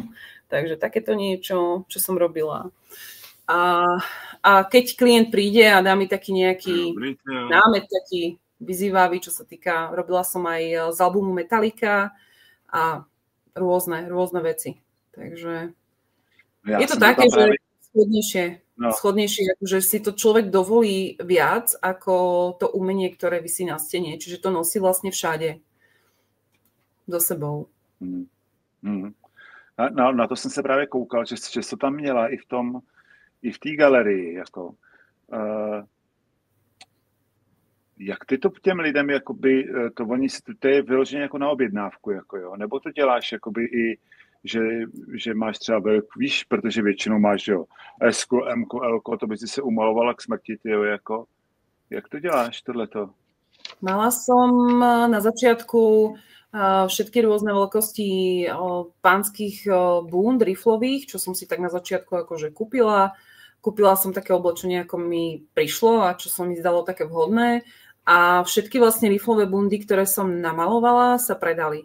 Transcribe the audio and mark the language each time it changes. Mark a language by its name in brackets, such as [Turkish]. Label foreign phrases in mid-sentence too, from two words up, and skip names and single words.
[Slovak] Takže takéto niečo, čo som robila. A keď klient príde a dá mi taký nejaký námet, taký vyzývavý, čo sa týka, robila som aj z albumu Metallica a rôzne veci. Takže je to také, že schodnejšie, akože si to človek dovolí viac ako to umenie, ktoré visí na stene. Čiže to nosí vlastne všade so sebou. [Czech] Na to jsem se právě koukal, že to tam měla i v té galerii. Jako, jak ty to těm lidem, jakoby, to je vyloženě jako na objednávku, jako jo? Nebo to děláš jakoby i, že máš třeba víš, protože většinou máš, jo, S-ko, M-ko, L-ko, to by si se umalovala k smrti, tyjo, jako. Jak to děláš, tohleto? [Slovak] Mala som na začiatku všetky rôzne veľkosti pánskych bund, riflových, čo som si tak na začiatku akože kúpila. Kúpila som také oblečenie, ako mi prišlo a čo som mi zdalo také vhodné. A všetky vlastne riflové bundy, ktoré som namalovala, sa predali.